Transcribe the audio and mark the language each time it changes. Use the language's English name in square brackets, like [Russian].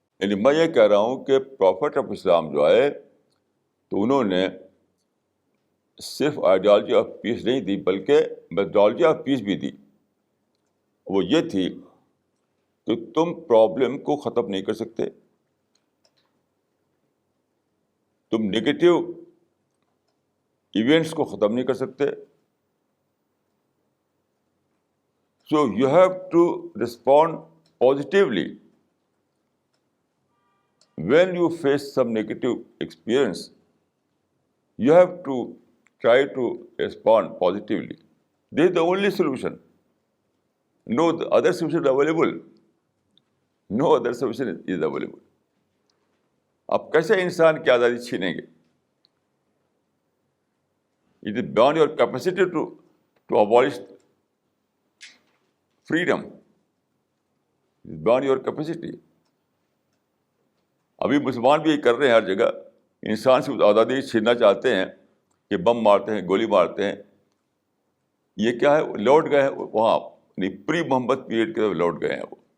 [Urdu] یعنی میں یہ کہہ رہا ہوں کہ پروفٹ آف اسلام جو آئے تو انہوں نے صرف آئیڈیالوجی آف پیس نہیں دی بلکہ میتھڈالوجی آف پیس بھی دی. وہ یہ تھی کہ تم پرابلم کو ختم نہیں کر سکتے، تم نگیٹو ایونٹس کو ختم نہیں کر سکتے. [English] So you have to respond positively. When you face some negative experience you have to try to respond positively. This is the only solution. No other solution is available. No other solution is available. [Urdu] آپ کیسے انسان کی آزادی چھینیں گے؟ [English] It is beyond your capacity to abolish freedom. It is beyond your capacity. [Urdu] ابھی مسلمان بھی یہ کر رہے ہیں ہر جگہ، انسان سے آزادی چھیننا چاہتے ہیں کہ بم مارتے ہیں، گولی مارتے ہیں. یہ کیا ہے؟ لوٹ گئے ہیں وہاں، پری محمد پیریڈ کے لوٹ گئے ہیں وہ.